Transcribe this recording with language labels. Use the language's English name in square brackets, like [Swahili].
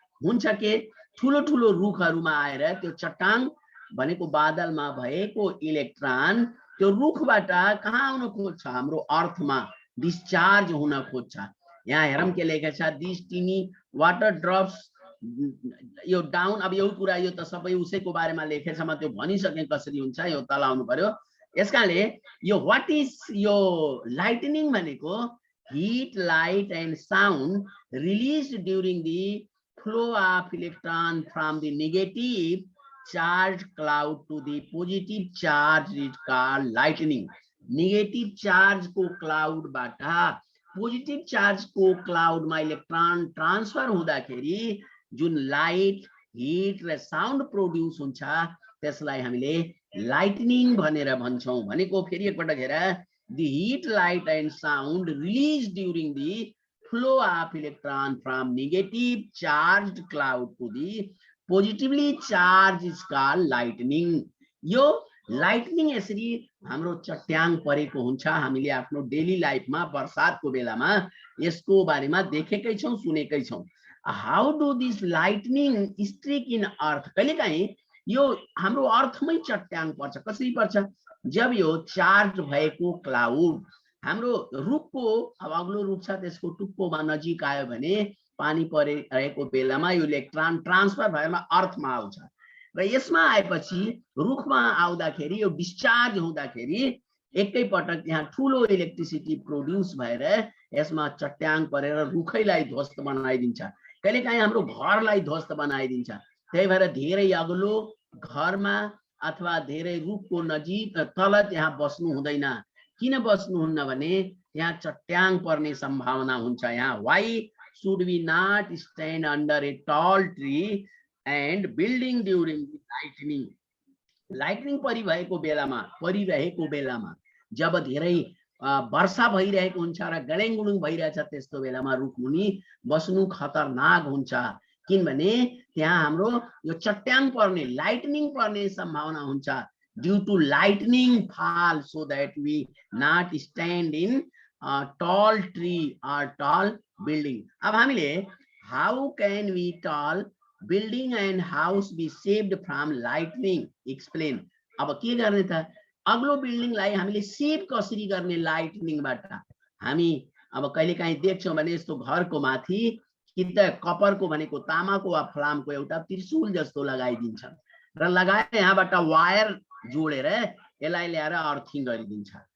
[Nepali] हुन्छ के ठुलो ठुलो रुखहरूमा आएर त्यो चट्याङ भनेको बादलमा भएको इलेक्ट्रोन त्यो रुखबाट कहाँ आउन खोज्छ, हाम्रो अर्थमा डिस्चार्ज हुन खोज्छ। यहाँ हेरौँ के लेखेको छ, [English] this tiny water drops [Nepali] यो डाउन। अब यो कुरा यो त सबै उसैको बारेमा लेखेछ, म त्यो भनिसकेँ कसरी हुन्छ, यो तल आउनु पर्यो। यसकाले यो व्हाट इज यो लाइटनिङ भनेको [English] heat, light and sound released during the flow of electron from the negative charged cloud to the positive charge is called lightning. [Nepali] Negative charge को cloud बाटा positive charge को cloud मा electron transfer हुँदाखेरि जुन light, heat र sound produce हुन्छ त्यसलाई हामीले lightning भनेर भन्छौं। भनेको फेरि एकपटक हेर, [English] the heat, light and sound released during the flow of electron from negative charged cloud to the positively charged is called lightning. [Nepali] यो lightning यसरी हाम्रो चट्याङ परेको हुन्छ। हामीले आफ्नो डेली लाइफमा बर्सातको बेलामा यसको बारेमा देखेकै छौं, सुनेकै छौं। [English] How do this lightning strike in earth? [Nepali] कहिलेकाहीँ यो हाम्रो अर्थमै चट्याङ पर्छ। कसरी पर्छ? जब यो चार्ज भएको क्लाउड हाम्रो रुखको अब अग्लो रुख छ त्यसको टुप्पोमा नजिक आयो भने पानी परिरहेको बेलामा यो इलेक्ट्रोन ट्रान्सफर भएर अर्थमा आउँछ र यसमा आएपछि रुखमा आउँदाखेरि यो डिस्चार्ज हुँदाखेरि एकै पटक यहाँ ठुलो इलेक्ट्रिसिटी प्रोड्युस भएर यसमा चट्याङ परेर रुखैलाई ध्वस्त बनाइदिन्छ। कहिलेकाहीँ हाम्रो घरलाई ध्वस्त बनाइदिन्छ। त्यही भएर धेरै अग्लो घरमा अथवा धेरै रुखको नजिक तल त्यहाँ बस्नु हुँदैन। किन बस्नुहुन्न भने त्यहाँ चट्याङ पर्ने सम्भावना हुन्छ। [English] यहाँ why should we not stand under a tall tree and building during the lightning? [Nepali] lightning परिरहेको बेलामा जब धेरै वर्षा भइरहेको हुन्छ र गडेङगुडुङ भइरहेछ त्यस्तो बेलामा रुखमुनि बस्नु खतरनाक हुन्छ। किनभने त्यहाँ हाम्रो यो चट्याङ पर्ने लाइटनिङ पर्ने सम्भावना हुन्छ। [English] due to lightning fall, so that we not stand in a tall tree or tall building. [Nepali] अब हामीले [English] how can we tall building and house be saved from lightning? Explain. [Nepali] अब के गर्ने त? अग्लो बिल्डिङलाई हामीले सेभ कसरी गर्ने लाइटनिङबाट? हामी अब कहिलेकाहीँ देख्छौँ भने यस्तो घरको माथि कि त कपरको भनेको तामाको वा फलामको एउटा त्रिशूल जस्तो लगाइदिन्छ र लगाएर यहाँबाट वायर जोडेर यसलाई ल्याएर अर्थिङ गरिदिन्छ।